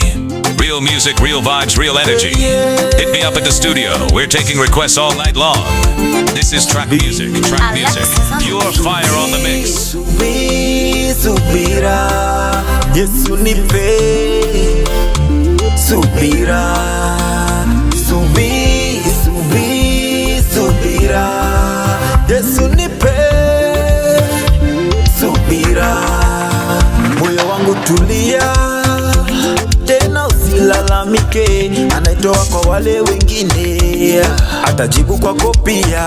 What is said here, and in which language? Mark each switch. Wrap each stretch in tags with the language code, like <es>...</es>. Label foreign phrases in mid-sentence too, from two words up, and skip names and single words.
<en>Real music, real vibes, real energy. Hit me up at the studio. We're taking requests all night long. This is Track Music. Track Music. Pure fire on the mix.</en> <sw>Subira, Yesu nipe. Subira, subira, Yesu nipe. Subira, moyo wangu tulia, tena usilalamike, anaitoa kwa wale wengine, atajibu kwako pia.</sw>